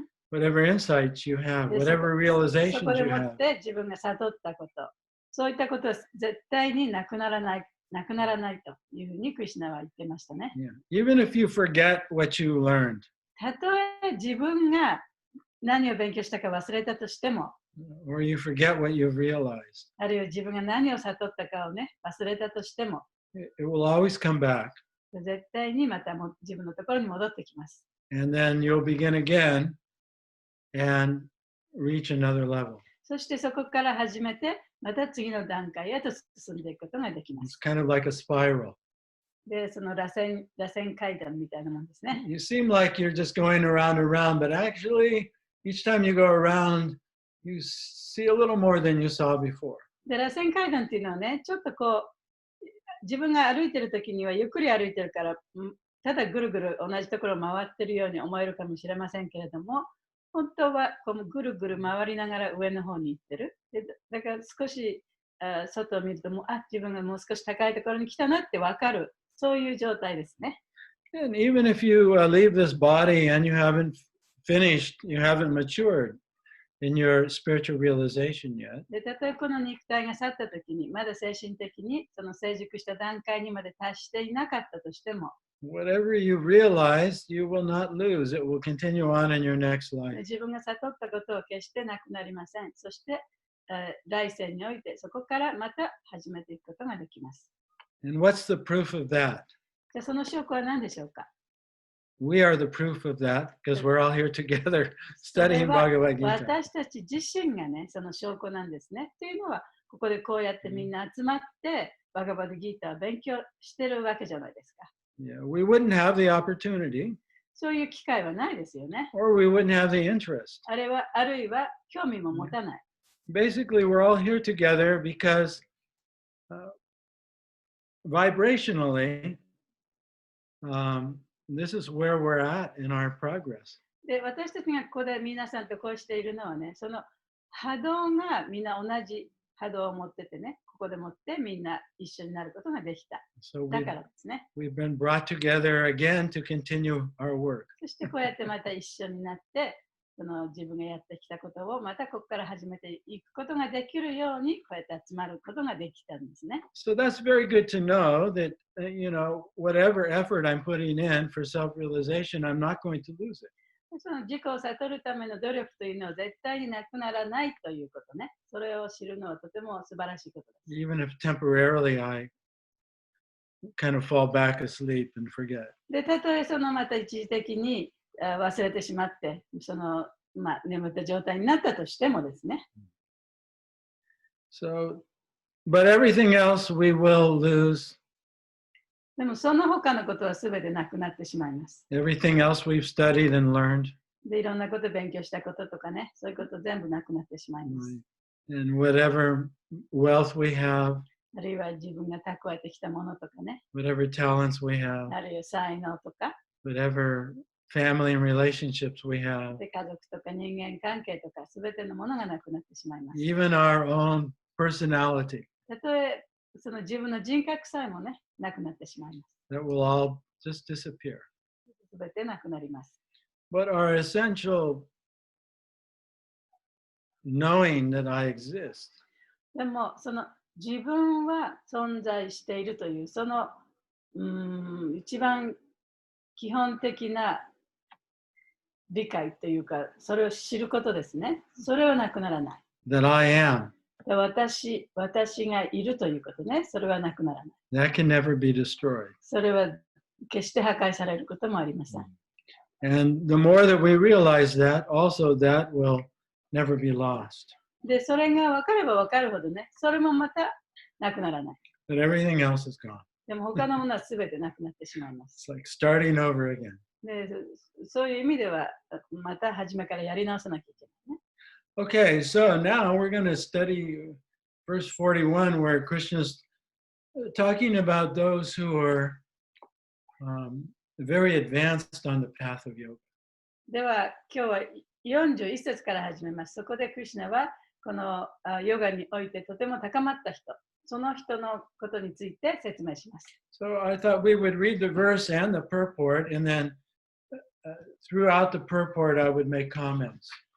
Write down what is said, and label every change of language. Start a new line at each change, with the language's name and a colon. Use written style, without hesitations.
English: whatever insights you have, whatever
Japanese: そ
English: realizations
Japanese: こで
English: you
Japanese: も
English: have.
Japanese: って自分が悟ったこと、そういったことは絶対になくならないというふうにクリシュナは言ってましたね。
English: Yeah. Even if you forget what you learned.
Japanese: たとえ自分が何を勉強したか忘れたとしても、
English: or you forget what you've realized.
Japanese: あるいは自分が何を悟ったかをね、忘れたとしても、
English: It will always come back.
Japanese: 絶対にまたも自分のところに戻ってきます。
English: And then you'll begin again and reach another level.
Japanese: そしてそこから始めて、また次の段階へと進んでいくことができま
English: It's
Japanese: す。
English: kind of like a spiral.
Japanese: で、その螺旋階段みたいなもんですね。
English: You seem like you're just going around and around, but actually, each time you go around, you see a little more than you saw before.
Japanese: で、螺旋階段っていうのはね、ちょっとこう、自分が歩いてるときにはゆっくり歩いてるから、ただぐるぐる同じところを回ってるように思えるかもしれませんけれども、本当はこのぐるぐる回りながら上の方に行ってる。でだから少し外を見ると自分がもう少し高いところに来たなって分かる。そういう状態ですね。
English: And even if you leave this body and you haven't finished, you haven't matured in your spiritual realization yet.
Japanese: で、たとえこの肉体が去ったときに、まだ精神的にその成熟した段階にまで達していなかったとしても、
English: Whatever you realize, you will not lose. It will continue on in your next life.
Japanese: 自分が悟ったことを決してなくなりません。そして、来世においてそこからまた始めていくことができます。
English: And what's the proof of that?
Japanese: じゃあその証拠は何でしょうか？
English: We are the proof of that because we're all here together studying Bhagavad Gita.
Japanese: 私たち自身がね、その証拠なんですね。というのは、ここでこうやってみんな集まって、バガバッドギーターを勉強してるわけじゃないですか。
English: Yeah, we wouldn't have the opportunity
Japanese: そういう機会はないですよね。
English: or we wouldn't have the interest.
Japanese: あるいは興味も持たない。
English: Basically, we're all here together because vibrationally, this is where we're at in our progress.
Japanese: で、私たちがここで皆さんとこうしているのはね、その波動がみんな同じ波動を持っててね、ここでもってみんな一緒になることができた。
English: So
Japanese: だからですね。
English: we've been brought together again to continue our work.
Japanese: そしてこうやってまた一緒になって、その自分がやってきたことをまたここから始めていくことができるように、こうやって集まることができたんですね。
English: So that's very good to know that, whatever effort I'm putting in for self-realization, I'm not going to lose it.
Japanese: その自己を悟るための努力というのは絶対になくならないということね。それを知るのはとても素晴らしいことです。
English: Even if temporarily I kind of fall back asleep and forget.
Japanese: で、たとえそのまた一時的に忘れてしまって、眠った状態になったとしてもですね。
English: So, but everything else we will lose.
Japanese: でもその他のことはすべてなくなってしまいます。
English: Everything else we've studied and learned.
Japanese: で、いろんなこと勉強したこととかね、そういうこと全部なくなってしまいます。
English: And whatever wealth we have.
Japanese: あるいは自分が蓄えてきたものとかね。
English: Whatever talents we have.
Japanese: あるいは才能とか。
English: Whatever family and relationships we have.
Japanese: で、家族とか人間関係とかすべてのものがなくなってしまいます。
English: Even our own personality.
Japanese: たとえその自分の人格さえもね、なくなってしまいます。
English: That will all just disappear.
Japanese: すべてなくなります。
English: But our essential knowing that I exist.
Japanese: でも、その自分は存在しているという、その一番基本的な理解というか、それを知ることですね。それはなくならない。
English: That I am.
Japanese: 私がいるということね。それはなくならない。
English: That can never be destroyed.
Japanese: それは決して破壊されることもありません。
English: And the more that we realize that, also that will never be lost.
Japanese: で、それが分かれば分かるほどね、それもまたなくならない。
English: But everything else is gone.
Japanese: でも他のものは全てなくなってしまいます。
English: It's like starting over again.
Japanese: で、そういう意味では、また初めからやり直さなきゃいけないね。
English: Okay, so now we're going to study verse 41, where Krishna's talking about those who are very advanced on the path of yoga.
Japanese: では、今日は41節から始めます。そこでクリシュナは、このヨガにおいてとても高まった人、その人のことについて説明します。
English: So I thought we would read the verse and the purport, and then throughout the purport I would make comments.